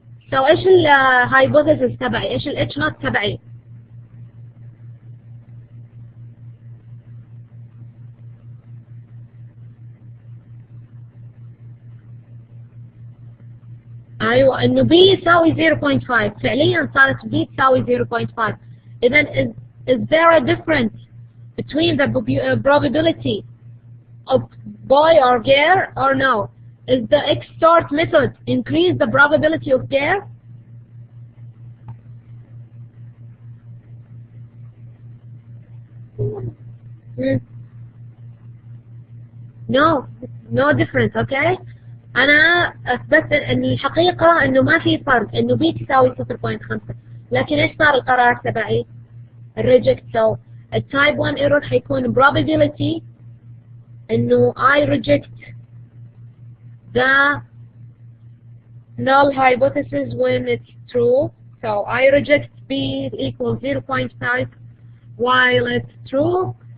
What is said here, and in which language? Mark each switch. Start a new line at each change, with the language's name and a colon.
Arabic: سو ايش الهايبوثيسيس تبعي؟ ايش الاتش نوت تبعي؟ ايوه انه بي يساوي 0.5. فعليا صارت بي تساوي 0.5.
English: اذا is there a difference between the probability of boy or girl or no? Is the XSort method increase the probability of girl? No difference. Okay.
Arabic: أنا أثبت أن الحقيقة إنه ما في فرق، إنه بي تساوي 0.5. لكن إيش صار القرار تبعي؟ الريجكت.
English: So التايب 1 error حيكون probability إنه I reject the null hypothesis when it's true. So I reject B equals 0.5 while it's true.